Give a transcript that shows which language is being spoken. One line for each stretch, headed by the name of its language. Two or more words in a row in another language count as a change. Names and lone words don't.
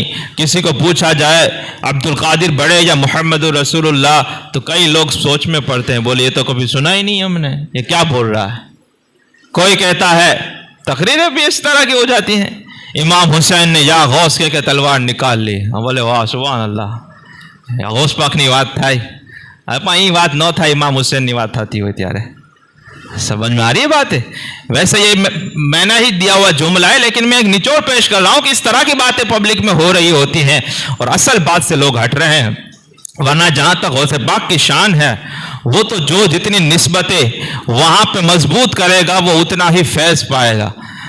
Urdu: کسی کو پوچھا جائے عبد القادر بڑے یا محمد رسول اللہ تو کئی لوگ سوچ میں پڑتے ہیں، بولے یہ تو کبھی سنا ہی نہیں ہم نے، یہ کیا بول رہا ہے. کوئی کہتا ہے، تقریریں بھی اس طرح کی ہو جاتی ہیں، امام حسین نے یا غوث کے تلوار نکال لی. ہم بولے واہ سبحان اللہ،
Gujarati: غوث پاک ની વાત થાય અહીં વાત ન થાય امام حسین ની વાત થતી હોય ત્યારે.
Urdu: سمجھ میں آ رہی ہے بات ہے؟ ویسے یہ میں نے ہی دیا ہوا جملہ ہے، لیکن میں ایک نچوڑ پیش کر رہا ہوں کہ اس طرح کی باتیں پبلک میں ہو رہی ہوتی ہیں اور اصل بات سے لوگ ہٹ رہے ہیں. ورنہ جہاں تک غوث پاک کی شان ہے، وہ تو جو جتنی نسبتیں وہاں پہ مضبوط کرے گا وہ اتنا ہی فیض پائے گا.